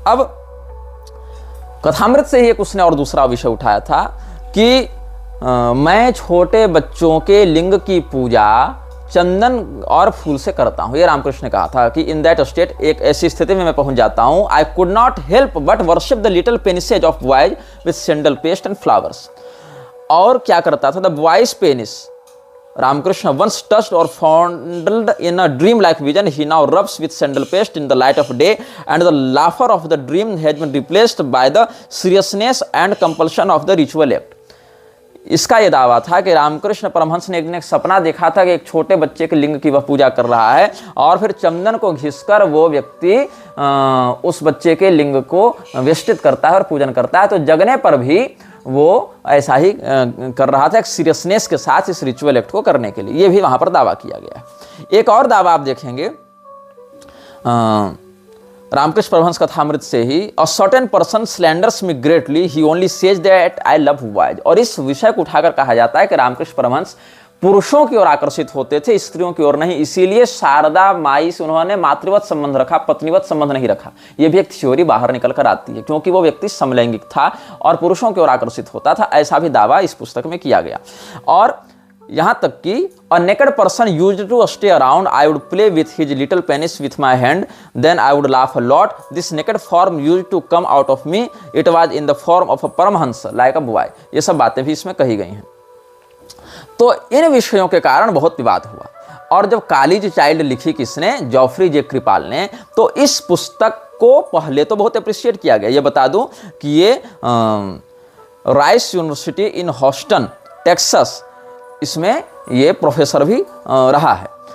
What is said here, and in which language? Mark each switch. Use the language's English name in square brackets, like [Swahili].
[Hindi] अब कथामृत से ही एक उसने और दूसरा विषय उठाया था कि मैं छोटे बच्चों के लिंग की पूजा चंदन और फूल से करता हूं। ये रामकृष्ण ने कहा था कि [English] in that state, [Hindi] एक ऐसी स्थिति में मैं पहुंच जाता हूं, [English] I could not help but worship the little penises of boys with sandal paste and flowers. [Hindi] और क्या करता था, [English] The boys penis Ramakrishna once touched और fondled in a dream like vision, he now rubs with sandal paste in the light of day, and the laughter of the dream has been replaced by the seriousness and compulsion of the ritual act। [Hindi] इसका यह दावा था कि रामकृष्ण परमहंस ने एक दिन एक सपना देखा था कि एक छोटे बच्चे के लिंग की वह पूजा कर रहा है और फिर चंदन को घिसकर वो व्यक्ति उस बच्चे के लिंग को वेष्टित करता है और पूजन करता है। तो जगने पर भी वो ऐसा ही कर रहा था, एक सीरियसनेस के साथ इस रिचुअल एक्ट को करने के लिए। ये भी वहां पर दावा किया गया है। एक और दावा आप देखेंगे रामकृष्ण परमहंस कथामृत से ही, [English] A certain person slanders me greatly, he only says that I love boys. [Hindi] और इस विषय को उठाकर कहा जाता है कि रामकृष्ण परमहंस पुरुषों की ओर आकर्षित होते थे, स्त्रियों की ओर नहीं। इसीलिए शारदा माई से उन्होंने मातृवत संबंध रखा, पत्नीवत संबंध नहीं रखा। यह भी एक थ्योरी बाहर निकल कर आती है, क्योंकि वो व्यक्ति समलैंगिक था और पुरुषों की ओर आकर्षित होता था। ऐसा भी दावा इस पुस्तक में किया गया। और यहां तक कि [English] a naked person used to stay around, I would play with his little penis with my hand, then I would laugh a lot. This naked form used to come out of me, it was in the form of a paramahansa like a boy। [Hindi] ये सब बातें भी इसमें कही गई हैं। तो इन विषयों के कारण बहुत विवाद हुआ। और जब कालीज चाइल्ड लिखी किसने, जेफरी जे क्रिपाल ने, तो इस पुस्तक को पहले तो बहुत अप्रिशिएट किया गया। ये बता दूं कि ये राइस यूनिवर्सिटी इन हॉस्टन टेक्सास, इसमें ये प्रोफेसर भी रहा है।